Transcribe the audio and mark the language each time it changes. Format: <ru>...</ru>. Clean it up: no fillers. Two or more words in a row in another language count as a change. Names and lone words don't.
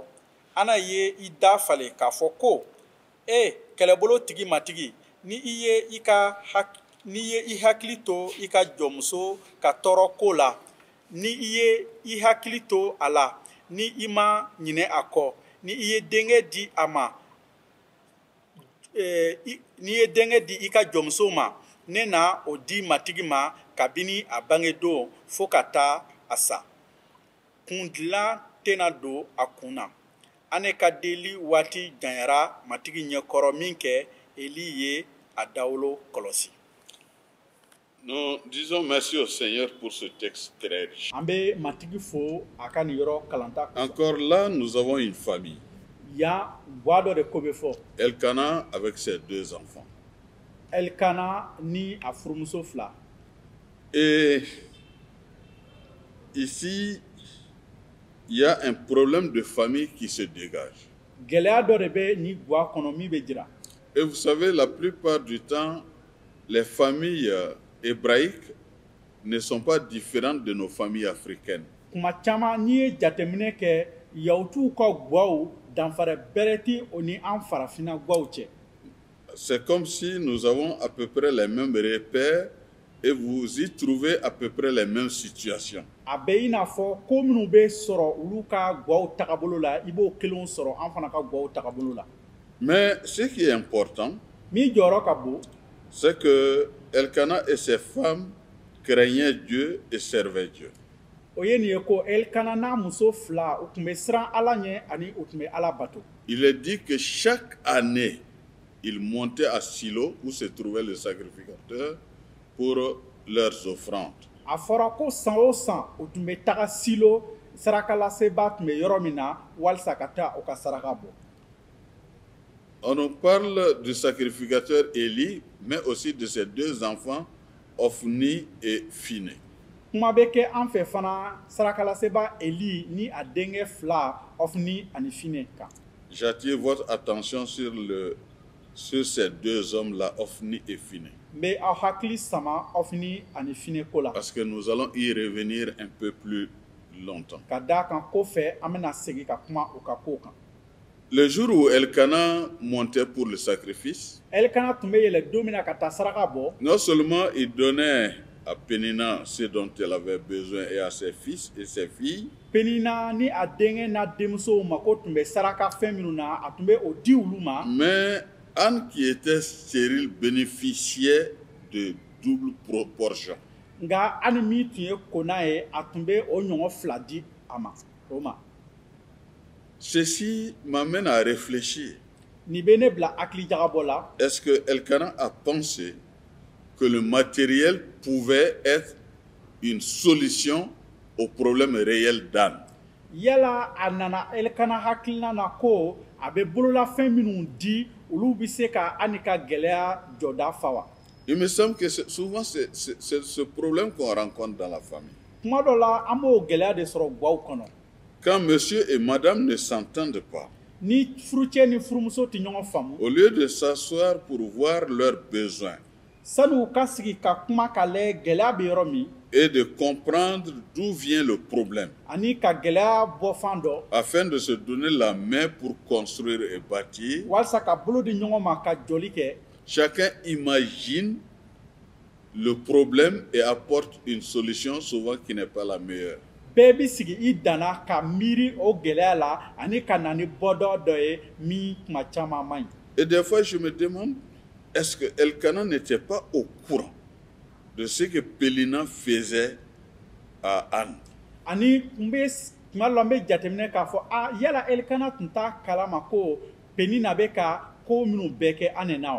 <bm>Ana ye i da falen k'a fɔ ko, kɛlɛbolo tigi matigi, ni i hakili to i ka jɔnmuso ka tɔɔrɔ ko la, ni i ye i hakili to a la, ni i ma ɲinɛ a kɔ, ni i ye denkɛ di a ma, ni ye denkɛ di i ka jɔnmuso ma, ne na o di matigi ma kabini a bangedon fo ka taa a sa. Kundilan tɛna don a kun na. Ane ka deli waati janyara matigi ɲɛkɔrɔ min kɛ Eli ye a dawolo kɔlɔsi.</bm> <fr>Nous disons merci au Seigneur pour ce texte très riche.</fr> <bm>An bɛ matigi fo a ka nin yɔrɔ kalanta.</bm> <fr>Encore là, nous avons une famille.</fr> <bm>Ya buwa dɔ de ko bɛ fɔ.</bm> <fr>Elkana avec ses 2 enfants.</fr> <bm>Elkana ni a furumuso 2.</bm> <fr>Et ici, il y a un problème de famille qui se dégage.</fr> <bm>Gɛlɛya dɔ de bɛ ni buwa kɔnɔ min bɛ jira.</bm> <fr>Et vous savez, la plupart du temps, les familles hébraïques ne sont pas différentes de nos familles africaines.</fr> <bm>Kuma caman n'i ye jateminɛ kɛ Yahudiw ka guwaw danfara bɛrɛ tɛ o ni an farafinna guwaw cɛ.</bm> <fr>C'est comme si nous avons à peu près les mêmes repères et vous y trouvez à peu près les mêmes situations.</fr> <bm>A bɛ i n'a fɔ ko minnu bɛ sɔrɔ olu ka guwaw tagabolo la, i b'o kelenw sɔrɔ an fana ka guwaw tagabolo la.</bm> <fr>Mais ce qui est important,</fr> <bm>Min jɔyɔrɔ ka bon,</bm> <fr>c'est que Elkana et ses femmes craignaient Dieu et servaient Dieu.</fr> <bm>o ye nin ye ko Elkana n'a muso 2 u tun bɛ siran Ala ɲɛ ani u tun bɛ Ala bato.</bm> <fr>Il est dit que chaque année, ils montaient à Silo où se trouvait le sacrificateur pour leurs offrandes.</fr> <bm>A fɔra ko san o san u tun bɛ taga Silo, sarakalaseba tun bɛ yɔrɔ min na walasa ka taa o ka saraka bɔ.</bm> <fr>On nous parle du sacrificateur Élie, mais aussi de ses 2 enfants, Ofni et Phiné.</fr> <bm>Kuma bɛ kɛ an fɛ fana sarakalaseba Eli ni a denkɛ 2 Ofni ani Fine kan.</bm> <fr>J'attire votre attention sur ces 2 hommes-là, Ofni et Phiné.</fr> <bm>N bɛ aw hakili sama Ofni ani Fine ko la.</bm> <fr>Parce que nous allons y revenir un peu plus longtemps.</fr> <bm>Ka d'a kan kɔfɛ an bɛna segin ka kuma o ka kow kan.</bm> <fr>Le jour où Elkana montait pour le sacrifice,</fr> <bm>Elkana tun bɛ yɛlɛ don min na ka taa saraka bɔ.</bm> <fr>non seulement il donnait à Pénina ce dont elle avait besoin et à ses fils et ses filles,</fr> <bm>Penina ni a denkɛ n'a denmusow mako tun bɛ saraka fɛn minnu na a tun bɛ o di olu ma.</bm> <fr>mais Anne qui était stérile bénéficiait de double proportion.</fr> <bm>Nka ani min tun ye kona ye a tun bɛ o ɲɔgɔn 2 di a ma o ma.</bm> <fr>Ceci m'amène à réfléchir.</fr> <bm>Nin bɛ ne bila hakili jagabɔ la.</bm> <fr>Est-ce que Elkana a pensé que le matériel pouvait être une solution au problème réel d'Anne?</fr> <bm>Yala a nana Elkana hakilina na ko a bɛ bololafɛn minnu di olu bɛ se ka ani ka gɛlɛya jɔda fa wa.</bm> <fr>Il me semble que souvent c'est ce problème qu'on rencontre dans la famille.</fr> <bm>Kuma dɔ la an b'o gɛlɛya de sɔrɔ guwaw kɔnɔ.</bm> <fr>Quand monsieur et madame ne s'entendent pas,</fr> <bm>Ni furucɛ ni furumuso tɛ ɲɔgɔn faamu.</bm> <fr>au lieu de s'asseoir pour voir leurs besoins</fr> <bm>Sani u ka sigi ka kuma ka lajɛ gɛlɛya bɛ yɔrɔ min.</bm> <fr>et de comprendre d'où vient le problème,</fr> <bm>Ani ka gɛlɛya bɔ fan dɔ.</bm> <fr>afin de se donner la main pour construire et bâtir,</fr> <bm>Walasa ka bolo di ɲɔgɔn ma ka jɔli kɛ.</bm> <fr>chacun imagine le problème et apporte une solution souvent qui n'est pas la meilleure.</fr> <bm>bɛɛ bi sigi I danna ka miiri o gɛlɛya la ani ka na ni bɔdɔ dɔ ye min kuma caman man ɲi.</bm> <fr>Et des fois, je me demande, est-ce que Elkana n'était pas au courant de ce que Pélina faisait à Anne?</fr> <bm>Ani n bɛ tuma dɔ la n bɛ jateminɛ k'a fɔ yala Elikana tun t'a kalama ko Penina bɛ ka ko minnu bɛɛ kɛ Anne na wa?</bm>